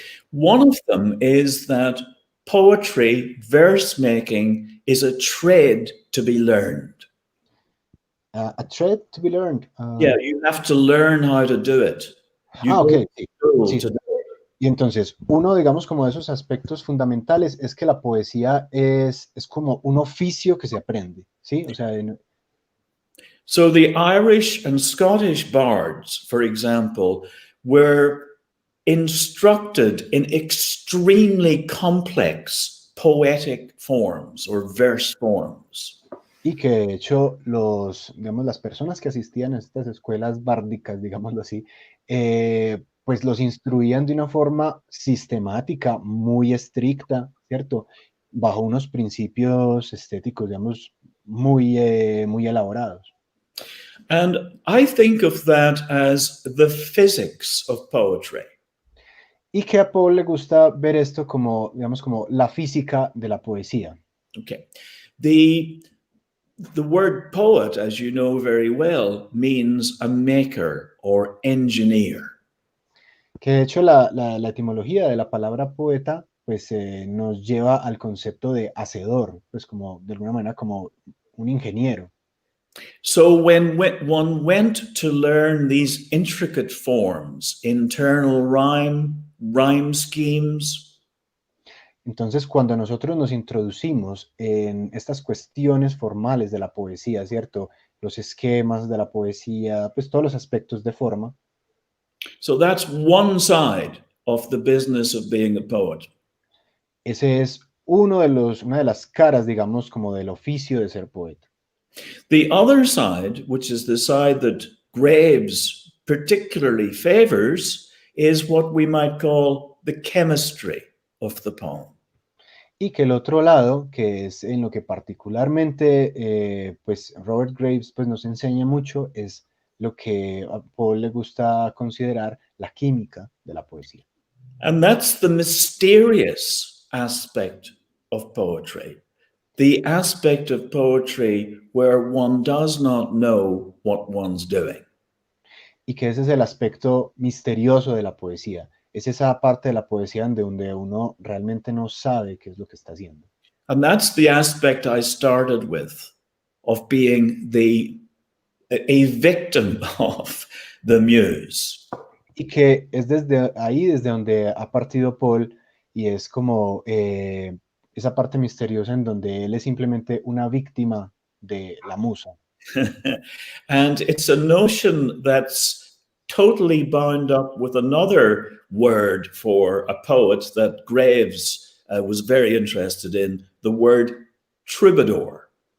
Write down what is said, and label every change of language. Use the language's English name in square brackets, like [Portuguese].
[English] One of them is that poetry, verse making, is a trade to be learned. A trade to be learned. Yeah, you have to learn how to do it. [Spanish] Ok. Sí. Y entonces, uno, digamos, como de esos aspectos fundamentales es que la poesía es como un oficio que se aprende, ¿sí? O sea, [English] So the Irish and Scottish bards, for example, were instructed in extremely complex poetic forms or verse forms. [Spanish] Y que de hecho las personas que asistían a estas escuelas bárdicas, digámoslo así, pues los instruían de una forma sistemática, muy estricta, ¿cierto? Bajo unos principios estéticos, digamos, muy elaborados. [English] And I think of that as the physics of poetry. [Spanish] Y que a Paul le gusta ver esto como, digamos, como la física de la poesía. [English] Okay. The word poet, as you know very well, means a maker or engineer. [Spanish] Que de hecho la etimología de la palabra poeta pues nos lleva al concepto de hacedor, pues como de alguna manera como un ingeniero. [English] So when one went to learn these intricate forms, internal rhyme schemes. [Spanish] Entonces, cuando nosotros nos introducimos en estas cuestiones formales de la poesía, ¿cierto? Los esquemas de la poesía, pues todos los aspectos de forma. [English] So that's one side of the business of being a poet. [Spanish] Ese es una de las caras, digamos, como del oficio de ser poeta. [English] The other side, which is the side that Graves particularly favors, is what we might call the chemistry of the poem. [Spanish] Y que el otro lado, que es en lo que particularmente pues Robert Graves pues nos enseña mucho, es lo que a Paul le gusta considerar la química de la poesía. [English] And that's the mysterious aspect of poetry. The aspect of poetry where one does not know what one's doing. [Spanish] Y que ese es el aspecto misterioso de la poesía. Es esa parte de la poesía donde uno realmente no sabe qué es lo que está haciendo. [English] And that's the aspect I started with, of being a victim of the muse. [Spanish] Y que es desde ahí, desde donde ha partido Paul, y es como esa parte misteriosa en donde él es simplemente una víctima de la musa. [English] And it's a notion that's totally bound up with another word for a poet that Graves was very interested in, the word troubadour.